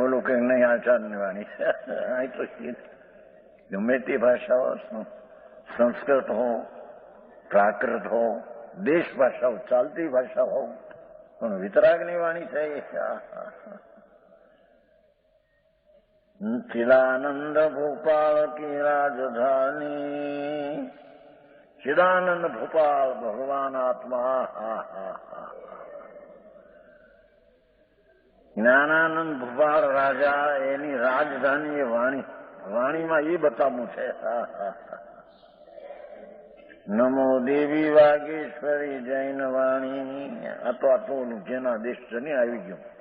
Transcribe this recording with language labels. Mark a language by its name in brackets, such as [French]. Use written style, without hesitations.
[Gujarati] ઓલો કે નહીં આચાર્યની વાણી આ તો ગમે તે ભાષા હો, સંસ્કૃત હો, પ્રાકૃત હો, દેશ ભાષા હો, ચાલતી ભાષા હો, પણ વિતરાગની વાણી છે। [Hindi] चिदानंद भोपाल की राजधानी, चिदानंद भोपाल भगवान आत्मा। [Gujarati] જ્ઞાનાનંદ ભોપાલ રાજા એની રાજધાની એ વાણી, વાણીમાં એ બતાવવું છે। નમો દેવી વાગેશ્વરી જૈન વાણી. આ તો ઓલું જેના દેશ છે ને આવી ગયું.